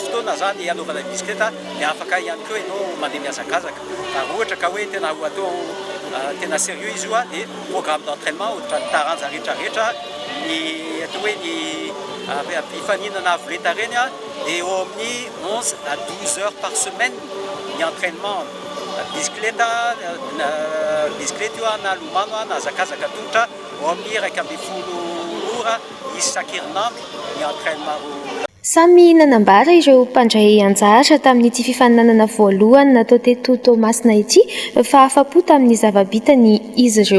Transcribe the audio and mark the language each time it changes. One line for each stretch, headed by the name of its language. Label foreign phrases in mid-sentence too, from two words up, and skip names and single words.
Malagasy: fotoana zany anaovana bicyclette dia afaka ihany koa ianao mandeha miazakazaka raha ohatra ka hoe tena atao tena sérieux izy io dia
French: programme d'entraînement
Malagasy: ohatra ny taranja rehetrarehetra ny atao hoe ny mpifaninana avoleta reny dia eo amin'ny 11 à 12
French: heures par semaine
Malagasy: ny
French: entraînement bicyclette
Malagasy: io na lomano na azakazaka tongotra eo amin'ny 1.10 ora isan-kerinandro ny entraînement Samy nanambara ireo mpandray anjara tamin'ity fifaninanana voalohany natao teto Toamasina ity fa afa-po tamin'ny zava-bitany izy ireo.